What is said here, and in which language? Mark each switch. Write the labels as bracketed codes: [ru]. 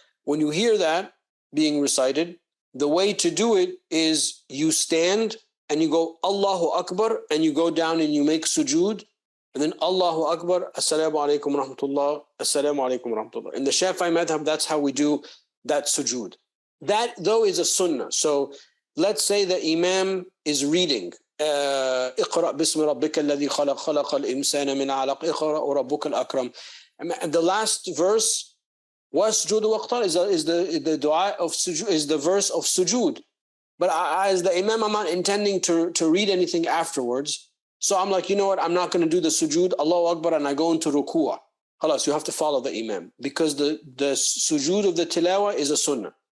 [en] When you hear that being recited, the way to do it is you stand and you go Allahu Akbar and you go down and you make sujood, and then Allahu Akbar, Assalamu alaikum wa rahmatullah, Assalamu alaikum wa rahmatullah. In the Shafi madhab, that's how we do that sujood. That, though, is a sunnah. So let's say the Imam is reading [ar] اقرأ باسم ربك الذي خلق خلق الإنسان من علق اقرأ وربك الأكرم. [en] And the last verse, [ar] وَاسْجُدُ وَاقْتَرِ, [en] is the dua of sujood, is the verse of sujood. But as the Imam, I'm not intending to read anything afterwards. So I'm like, you know what, I'm not going to do the sujood, Allahu Akbar, and I go into ruku'ah. Khalas, you have to follow the Imam, because the sujood of the tilawa is a sunnah.